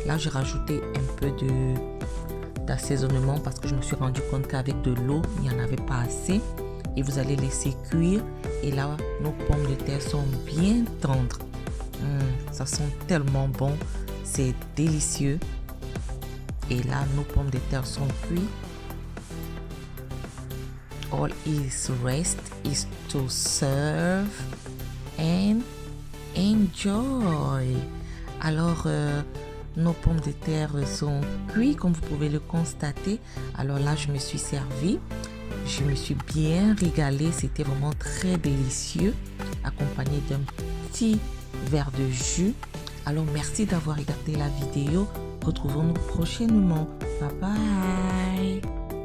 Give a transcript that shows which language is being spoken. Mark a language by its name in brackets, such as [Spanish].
[French] Là, j'ai rajouté un peu d'assaisonnement parce que je me suis rendu compte qu'avec de l'eau, il n'y en avait pas assez. Et vous allez laisser cuire. Et là, nos pommes de terre sont bien tendres. Ça sent tellement bon. C'est délicieux. Et là, nos pommes de terre sont cuites. [English] All is rest is to serve and enjoy. [French] Alors, nos pommes de terre sont cuites, comme vous pouvez le constater. Alors là, je me suis servi. Je me suis bien régalée. C'était vraiment très délicieux, accompagné d'un petit verre de jus. Alors, merci d'avoir regardé la vidéo. Retrouvons-nous prochainement. Bye bye.